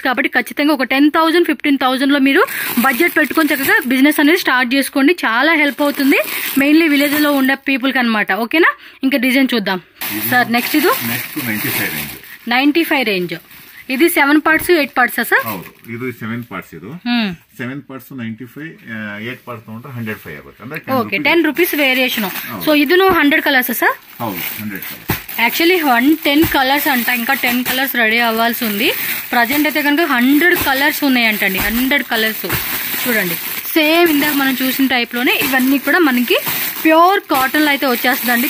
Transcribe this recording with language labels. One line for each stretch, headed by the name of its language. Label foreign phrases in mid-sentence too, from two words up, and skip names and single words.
Telugu: కాబట్టి ఖచ్చితంగా ఒక 10,000-15,000 లో మీరు బడ్జెట్ పెట్టుకొని చక్కగా బిజినెస్ అనేది స్టార్ట్ చేసుకోండి. చాలా హెల్ప్ అవుతుంది, మెయిన్లీ విలేజ్ లో ఉండే పీపుల్ కి అనమాట. ఓకేనా, ఇంకా డిజైన్ చూద్దాం సార్. నెక్స్ట్ ఇది 95 రేంజ్. ఇది 7 పార్ట్స్ 8 పార్ట్స్ సార్?
Kannada: ಇದು 7 ಪಾರ್ಟ್ಸ್. ಇದು 7 ಪಾರ್ಟ್ಸ್ 95, 8 ಪಾರ್ಟ್ಸ್ ತಗೊಂಡ್ರೆ 105 ಆಗುತ್ತೆ. ಅಂದ್ರೆ
Telugu: ఓకే, 10
English: rupees variation.
Telugu: సో ఇది 100 కలర్స్ సార్?
Kannada: ಹೌದು, 100 కలర్స్.
Telugu: యాక్చువల్లీ 110 కలర్స్ అంట, ఇంకా 10 కలర్స్ రెడీ అవ్వాల్సి ఉంది. ప్రజెంట్ అయితే కనుక 100 కలర్స్ ఉన్నాయంటండి. 100 కలర్స్ చూడండి, సేమ్ ఇందాక మనం చూసిన టైప్ లోనే ఇవన్నీ కూడా మనకి
English: pure cotton
Telugu: లో అయితే వచ్చేస్తుందండి.